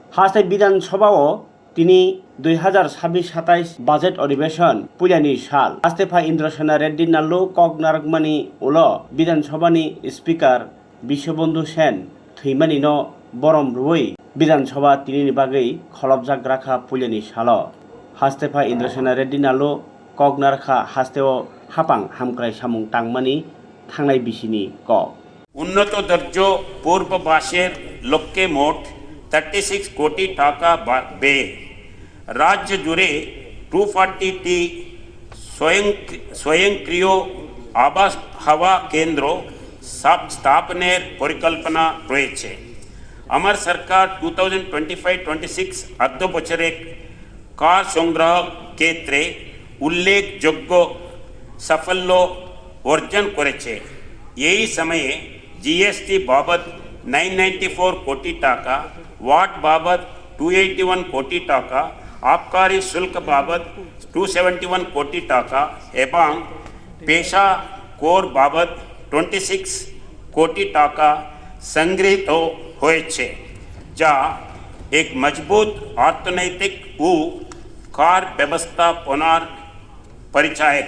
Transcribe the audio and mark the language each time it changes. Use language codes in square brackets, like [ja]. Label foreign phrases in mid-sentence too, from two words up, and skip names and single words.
[trp] হাস্তে বিধানসভাও তিনি 2026-27 [bn] বাজেট অধিবেশন [trp] পুলিয়ানি সাল আস্তেফা ইন্দ্রসেনা রেড্ডি নাল্লু কগনারগমানি উল বিধানসভানি স্পীকার বিশ্ববন্ধু সেন থৈমানি ন বরম রুই বিধানসভা তিনি বাগৈ খলবজাক রাখা পুলিয়ানি সাল হাস্তেফা ইন্দ্রসেনা রেড্ডি নাল্লু কগনারখা হাস্তেও হাপাং হামক্রায় সামুং টাংমানি থাংনায় বিসিনি ক [bn] উন্নত দর্জ পূর্ববাসের লক্ষ্যে মোট 36 কোটি টাকা ব্যয়ে রাজ্য জুড়ে 240টি স্বয়ংক্রিয় আবহাওয়া কেন্দ্র স্থাপনের পরিকল্পনা রয়েছে। আমার সরকার 2025-26 অর্থ বছরে কর সংগ্রহ ক্ষেত্রে উল্লেখযোগ্য সাফল্য অর্জন করেছে। এই সময়ে জিএসটি বাবদ 994 কোটি টাকা, ভ্যাট বাবদ 281 কোটি টাকা, আবগারি শুল্ক বাবদ 271 কোটি টাকা এবং পেশা কর বাবদ 26 কোটি টাকা সংগৃহীত হয়েছে যা এক মজবুত অর্থনৈতিক ও কর ব্যবস্থাপনার পরিচায়ক।